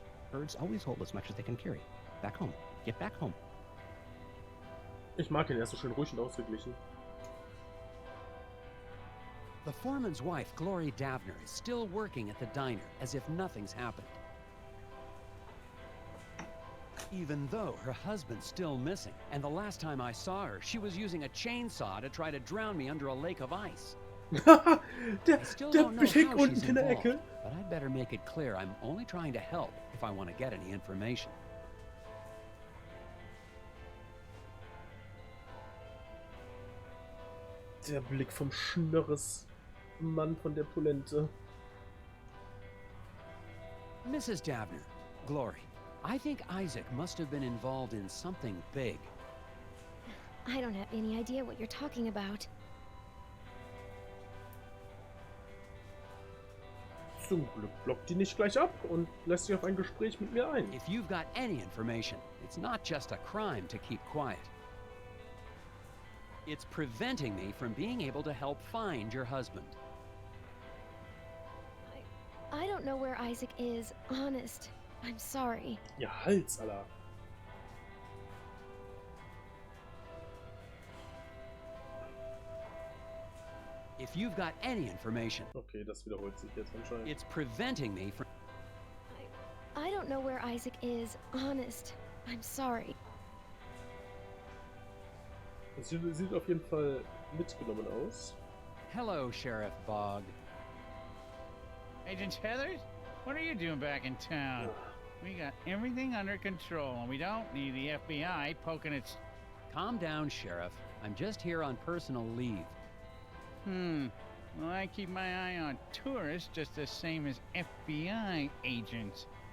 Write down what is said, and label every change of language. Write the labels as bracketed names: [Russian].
[English] Birds always hold as much as they can carry. Back home. Get back home. [German] Ich mag ihn, er ist so schön ruhig und ausgeglichen. [English] The foreman's wife, Glory Davner, is still working at the diner as if nothing's happened. Even though her husband's still missing, and the last time I saw her, she was using a chainsaw to try to drown me under a lake of ice. [German] der Blick unten in der Ecke. [English] But I'd better make it clear I'm only trying to help if I want to get any information. [German] Der Blick vom Schnörres-Mann von der Polente. [English] Mrs. Davner, Glory, I think Isaac must have been involved in something big. I don't have any idea what you're talking about. [German] Zum Glück blockt die nicht gleich ab und lässt sich auf ein Gespräch mit mir ein. [English] If you've got any information, it's not just a crime to keep quiet. It's preventing me from being able to help find your husband. I don't know where Isaac is, honest. I'm sorry. [German] Ja, Hals, Alter. [English] If you've got any information, [German] Okay, das wiederholt sich jetzt anscheinend. [English] it's preventing me from... I don't know where Isaac is, honest. I'm sorry. [German] Sie sieht auf jeden Fall mitgenommen aus. [English] Hello, Sheriff Bogg. Agent Heathers, what are you doing back in town? We got everything under control, and we don't need the FBI poking its... Calm down, Sheriff. I'm just here on personal leave. Well, I keep my eye on tourists just the same as FBI agents.